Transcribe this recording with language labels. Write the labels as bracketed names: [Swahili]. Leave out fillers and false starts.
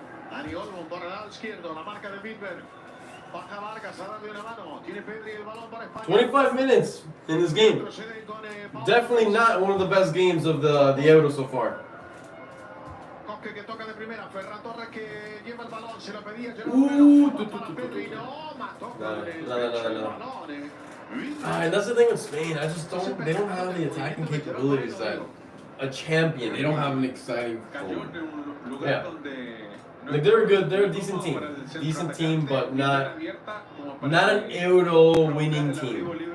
[Spanish] Dani Olmo por el lado izquierdo, la marca de Bitberg. Baja Vargas a darle una mano. Tiene Pedri el balón para España. [English] 25 minutes in this game. Definitely not one of the best games of the Euro so far. [Spanish] Coque que toca de primera. Ferran Torres que lleva el balón. Se lo pedía. Pedri no mató con el balón. [English] And that's the thing with Spain. They don't have the attacking capabilities that a champion. They don't have an exciting forward. Yeah. Like they're a decent team, but not an Euro winning team.